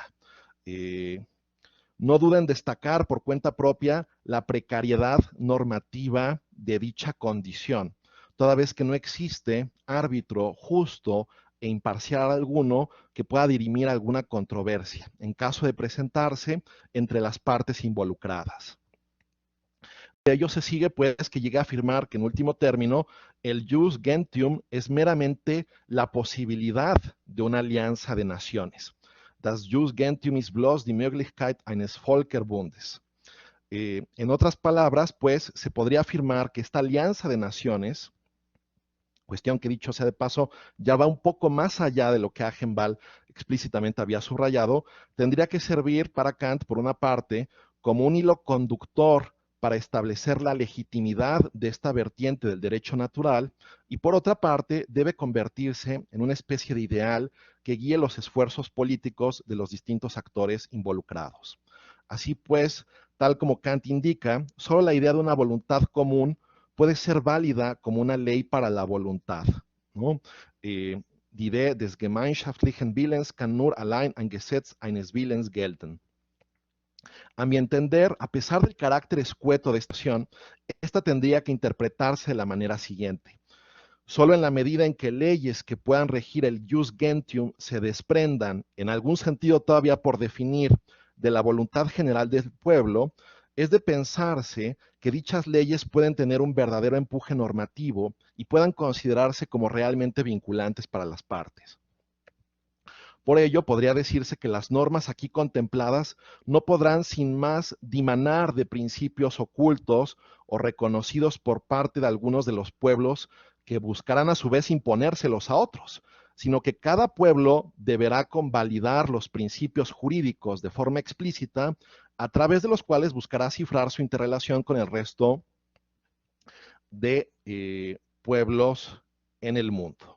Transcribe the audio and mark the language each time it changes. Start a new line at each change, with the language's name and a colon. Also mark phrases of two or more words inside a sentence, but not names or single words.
Spanish: Eh, no duda en destacar por cuenta propia la precariedad normativa de dicha condición, toda vez que no existe árbitro justo e imparcial alguno que pueda dirimir alguna controversia, en caso de presentarse entre las partes involucradas. De ello se sigue, pues, que llega a afirmar que en último término, el
Latin: jus gentium
Spanish: es meramente la posibilidad de una alianza de naciones.
German: Das
Latin: Jus gentium
German: ist bloß die Möglichkeit eines Völkerbundes.
Spanish: En otras palabras, pues, se podría afirmar que esta alianza de naciones, cuestión que dicho sea de paso, ya va un poco más allá de lo que Agenbal explícitamente había subrayado, tendría que servir para Kant, por una parte, como un hilo conductor para establecer la legitimidad de esta vertiente del derecho natural y por otra parte debe convertirse en una especie de ideal que guíe los esfuerzos políticos de los distintos actores involucrados. Así pues, tal como Kant indica, solo la idea de una voluntad común puede ser válida como una ley para la voluntad, ¿no?
German: Die Idee des gemeinschaftlichen Willens kann nur allein ein Gesetz eines Willens gelten.
Spanish: A mi entender, a pesar del carácter escueto de esta acción, esta tendría que interpretarse de la manera siguiente. Solo en la medida en que leyes que puedan regir el
Latin: jus gentium
Spanish: se desprendan, en algún sentido todavía por definir, de la voluntad general del pueblo, es de pensarse que dichas leyes pueden tener un verdadero empuje normativo y puedan considerarse como realmente vinculantes para las partes. Por ello, podría decirse que las normas aquí contempladas no podrán sin más dimanar de principios ocultos o reconocidos por parte de algunos de los pueblos que buscarán a su vez imponérselos a otros, sino que cada pueblo deberá convalidar los principios jurídicos de forma explícita, a través de los cuales buscará cifrar su interrelación con el resto de pueblos en el mundo.